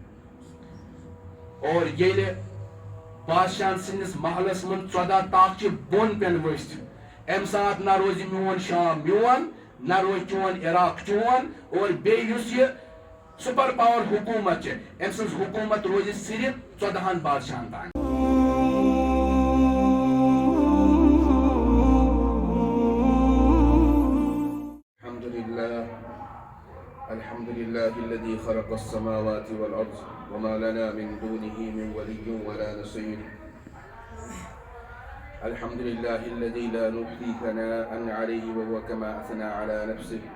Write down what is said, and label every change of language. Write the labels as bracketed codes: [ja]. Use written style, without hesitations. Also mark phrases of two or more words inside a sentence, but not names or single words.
[ks] اور ییٚلہِ بادشاہ سٕنٛدِس محلس منٛز 14 تاخچہِ بۄن پٮ۪ن ؤسۍ امہِ ساتہٕ نہ روزِ میون شام میون نہ روزِ چون عراق چون اور بیٚیہِ یُس یہِ سپر پاور حکوٗمت چھِ أمۍ سٕنٛز حکوٗمت روزِ صرف 14 بادشاہن تانۍ [ar] الحمد لله الذي خلق السماوات والأرض وما لنا من دونه من ولي ولا نصير الحمد لله الذي لا نحصي ثناء عليه وهو كما أثنى على نفسه